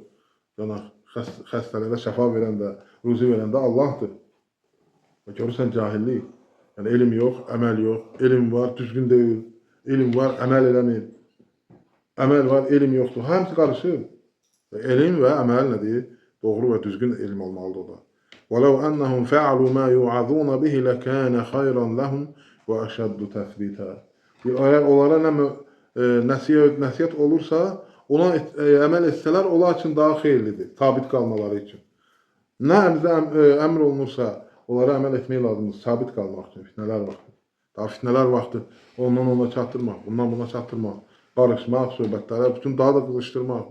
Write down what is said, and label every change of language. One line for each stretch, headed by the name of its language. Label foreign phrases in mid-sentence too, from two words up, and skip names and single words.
Azerbaijani: Yəni, xəstələrə şəfa verən də, ruzi verən də Allahdır. Və görürsən, cahillik. Yəni, elm yox, əməl yox. Elm var, düzgün deyil. Elm var, əməl eləmir. Əməl var, elm yoxdur. Həmsi qarışır. Elm və əməl nədir? Doğru və düzgün elm olmalıdır o da.
Arabic: وَلَوْ أَنَّهُمْ فَعَلُوا مَا يُوعَظُونَ بِهِ لَكَانَ خَيْرًا لَهُمْ وَأَشَدُّ تَثْبِيتًا.
Azerbaijani: Əgər onlara nəsihət olursa, ona əməl etsələr, onlar üçün daha xeyirlidir, sabit qalmaları üçün. Nə bizə əmr olunursa, onlara əməl etmək lazımdır, sabit qalmaq üçün, fitnələr vaxtı. Daha fitnələr vaxtı ondan ona çatdırmaq, bundan buna çatdırmaq, qarışmaq, söhbətlərə, bütün daha da qızışdırmaq.